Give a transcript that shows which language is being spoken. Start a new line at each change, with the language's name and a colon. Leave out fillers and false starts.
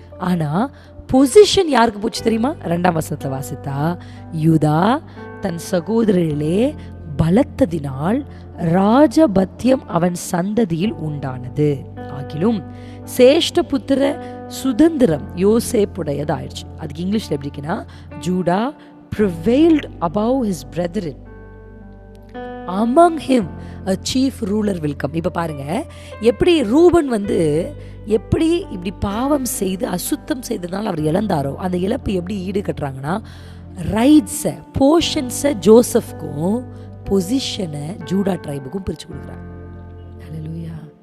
Tamil: ஆனால் பொசிஷன் யாருக்கு போச்சு தெரியுமா? 2ஆம் வசனத்தில் வாசித்தா, யூதா தன் சகோதரர்களே பலத்ததினால் ராஜபத்தியம் அவன் சந்ததியில் உண்டானது, ஆகிலும் சேஷ்ட புத்திர சுதந்திரம் யோசேப்புடையதாயிடுச்சு. அதுக்கு இங்கிலீஷ்ல எப்படின்னா,
English: Judah prevailed above his brethren, among him a chief ruler will come.
Tamil: இப்போ பாருங்க, எப்படி ரூபன் வந்து எப்படி இப்படி பாவம் செய்து அசுத்தம் செய்ததுனால அவர் இழந்தாரோ, அந்த இழப்பு எப்படி ஈடு கட்டுறாங்கன்னா, ரைட்ஸை போர்ஷன்ஸை ஜோசப்க்கும் பொசிஷனை ஜூடா ட்ரைபுக்கும் பிரித்து கொடுக்குறாங்க. ஹல்லேலூயா.